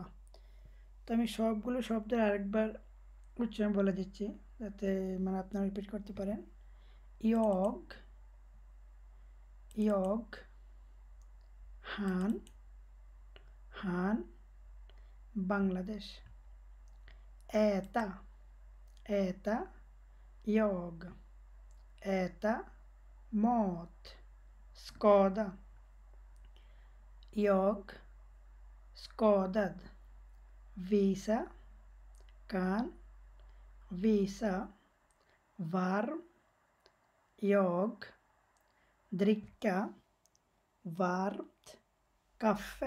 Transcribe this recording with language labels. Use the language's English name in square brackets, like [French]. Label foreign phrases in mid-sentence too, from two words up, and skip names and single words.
[Bangla] তো আমি সবগুলো শব্দের আরেকবার উচ্চারণ বলে দিচ্ছি যাতে মানে আপনারা রিপিট করতে পারেন। [Swedish] jag, jag, han, han Bangladesh, äta, äta jag, äta mat, skada, jag skadad, visa, kan, visa, varm, jag, dricka, varmt kaffe,